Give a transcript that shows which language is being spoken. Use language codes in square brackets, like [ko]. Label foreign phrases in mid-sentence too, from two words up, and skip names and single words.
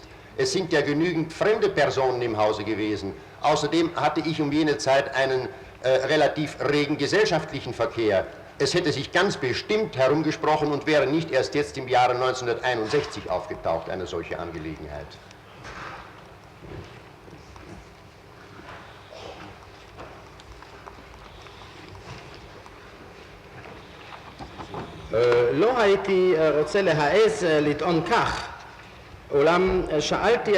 [de] Es sind ja genügend fremde Personen im Hause gewesen. Außerdem hatte ich um jene Zeit einen relativ regen gesellschaftlichen Verkehr. Es hätte sich ganz bestimmt herumgesprochen und wäre nicht erst jetzt im Jahre 1961 aufgetaucht, eine solche Angelegenheit. [he] לא הייתי רוצה להעז לטעון כך, אולם שאלתי